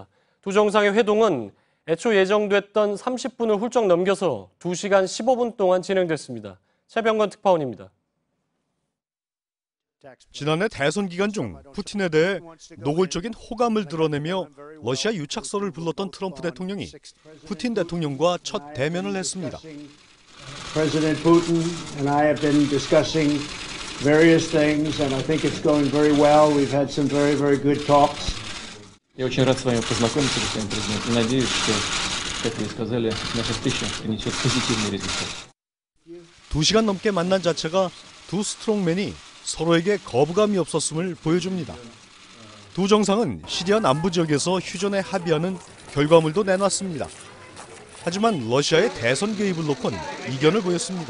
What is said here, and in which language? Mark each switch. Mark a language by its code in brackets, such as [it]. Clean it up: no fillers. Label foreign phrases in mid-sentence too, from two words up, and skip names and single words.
[ko] 두 정상의 회동은 애초 예정됐던 30분을 훌쩍 넘겨서 2시간 15분 동안 진행됐습니다. 최병건 특파원입니다. 지난해 대선 기간 중 푸틴에 대해 노골적인 호감을 드러내며 러시아 유착설을 불렀던 트럼프 대통령이 푸틴 대통령과 첫 대면을 했습니다. [en] President Putin and I have been discussing various things and I think it's going very well. We've had some very, very good talks. [ru] Я очень рад с вами познакомиться, господин президент, и надеюсь, что, как вы сказали, наша встреча принесет позитивный результат. [ko] 2시간 넘게 만난 자체가 두 스트롱맨이 서로에게 거부감이 없었음을 보여줍니다. 두 정상은 시리아 남부 지역에서 휴전에 합의하는 결과물도 내놨습니다. 하지만 러시아의 대선 개입을 놓고는 이견을 보였습니다.